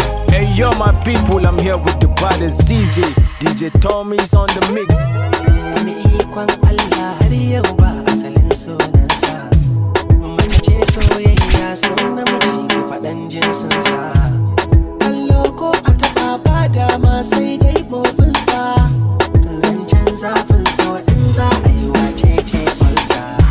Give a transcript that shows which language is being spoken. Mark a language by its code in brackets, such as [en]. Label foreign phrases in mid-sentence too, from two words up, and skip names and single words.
[en] Hey, yo, my people, I'm here with the baddest D J. D J Tommy's on the mix. [ha] Wani ikon Allah har yau ba asalin sunansa. Mace ce soyayya, so namiji ku faɗan jinsinsa. Kallo ko a taɓa ba dama sai dai motsinsa. Zancen zafin so in za a yi wace ce falsa.